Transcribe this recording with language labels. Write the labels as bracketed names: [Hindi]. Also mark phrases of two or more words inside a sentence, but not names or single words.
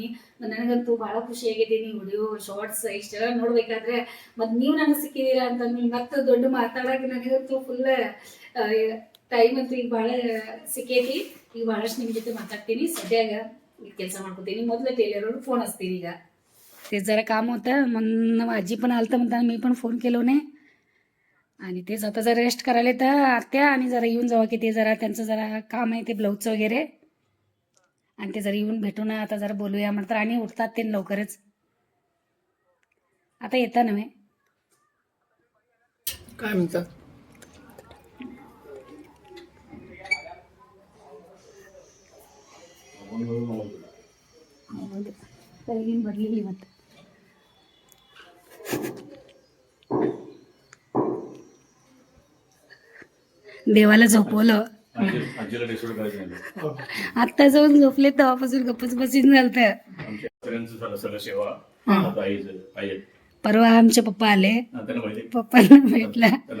[Kannada] ನನಗಂತೂ ಭಾಳ ಖುಷಿಯಾಗಿದ್ದೀನಿ. ವಿಡಿಯೋ ಶಾರ್ಟ್ಸ್ ಇಷ್ಟೆಲ್ಲ ನೋಡ್ಬೇಕಾದ್ರೆ ಮತ್ತು ನೀವು ನನಗೆ ಸಿಕ್ಕಿದ್ದೀರಾ ಅಂತ ಮತ್ತೆ ದೊಡ್ಡ ಮಾತಾಡೋಕೆ ನನಗಂತೂ ಫುಲ್ ಟೈಮ್ ಅಂತೂ ಈಗ ಭಾಳ ಸಿಕ್ಕೈತಿ. ಈಗ ಭಾಳಷ್ಟು ನಿಮ್ಮ ಜೊತೆ ಮಾತಾಡ್ತೀನಿ. ಸದ್ಯಾಗ ಈಗ ಕೆಲಸ ಮಾಡ್ಕೊತೀನಿ. ಮೊದಲು ಟೇಲರ್ ಅವ್ರಿಗೆ [Marathi] फोन असतील. ಈಗ ते जरा काम होतं म्हणून आजी पण आलतं म्हणताना मी पण फोन केलो नाही. आणि तेच आता जरा रेस्ट करायला तर आत्या आणि जरा येऊन जावा की ते जरा त्यांचं जरा काम आहे ते ब्लाऊजचं वगैरे. आणि ते जरा येऊन भेटून आता जरा बोलूया म्हणतात. आणि उठतात ते लवकरच. आता येता नव्हे काय म्हणतात? [Kannada] ಹೌದು, ಸರಿಗೇನು ಬರಲಿಲ್ಲ ಇವತ್ತು. [Marathi] देवाला झोपवलं. आत्ता जाऊन झोपले तेव्हापासून गप्पच बसून झालतं. परवा आमचे पप्पा आले, पप्पांना भेटला.